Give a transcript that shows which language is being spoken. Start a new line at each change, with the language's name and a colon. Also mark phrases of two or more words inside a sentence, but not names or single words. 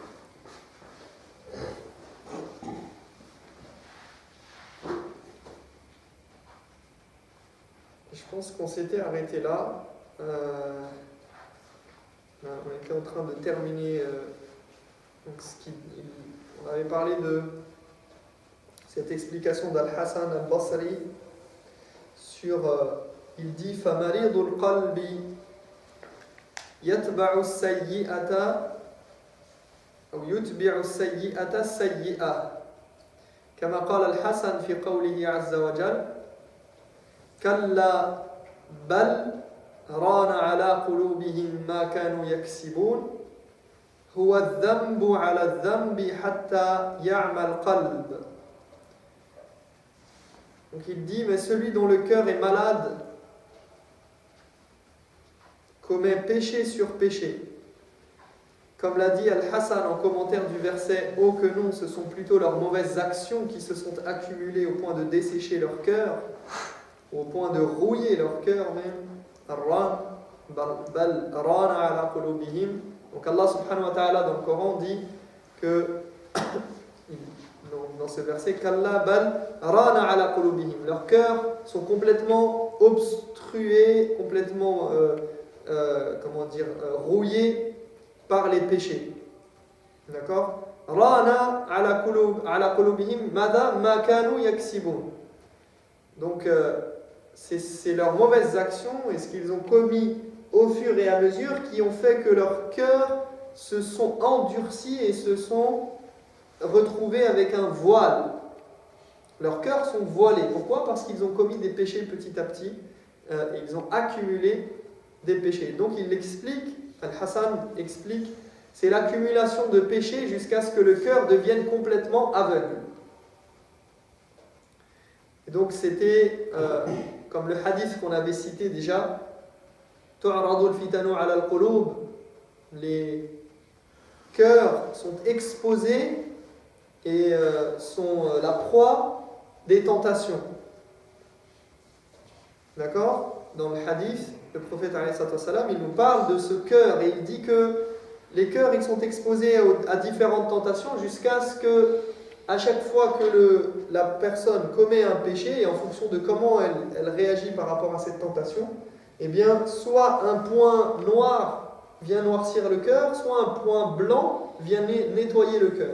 French: Je pense qu'on s'était arrêté là. On était en train de terminer. On avait parlé de cette explication d'Al-Hassan al-Basri sur. Il dit
Arabic: فَمَرِيضُ الْقَلْبِ يَتْبَعُ السَّيِّئَةَ أو يتبع السيئة السيئة كما قال الحسن في قوله عز وجل كلا بل ران على قلوبهم ما كانوا يكسبون هو الذنب على الذنب حتى يعمى القلب.
French: Donc il dit, mais celui dont le cœur est malade commet péché sur péché. Comme l'a dit Al-Hassan en commentaire du verset « Oh que non, ce sont plutôt leurs mauvaises actions qui se sont accumulées au point de dessécher leur cœur, au point de rouiller leur cœur même. » Donc
Arabic: الله سبحانه وتعالى
French: dans le Coran dit que, dans ce verset, «
Arabic: كلا بل ران على قلوبهم
French: » leurs cœurs sont complètement obstrués, complètement, rouillés par les péchés. D'accord?
Arabic: ران على قلوبهم مدى ما كانوا يكسبون.
French: Donc c'est leurs mauvaises actions et ce qu'ils ont commis au fur et à mesure qui ont fait que leurs cœurs se sont endurcis et se sont retrouvés avec un voile. Leurs cœurs sont voilés. Pourquoi? Parce qu'ils ont commis des péchés petit à petit. Ils ont accumulé des péchés. Donc il l'explique. Al-Hassan explique, c'est l'accumulation de péchés jusqu'à ce que le cœur devienne complètement aveugle. Et donc c'était, comme le hadith qu'on avait cité déjà,
Arabic: تعرض الفتن على القلوب,
French: les cœurs sont exposés et sont la proie des tentations. D'accord? Dans le hadith, le prophète il nous parle de ce cœur et il dit que les cœurs ils sont exposés à différentes tentations jusqu'à ce que à chaque fois que la personne commet un péché, et en fonction de comment elle réagit par rapport à cette tentation, eh bien, soit un point noir vient noircir le cœur, soit un point blanc vient nettoyer le cœur.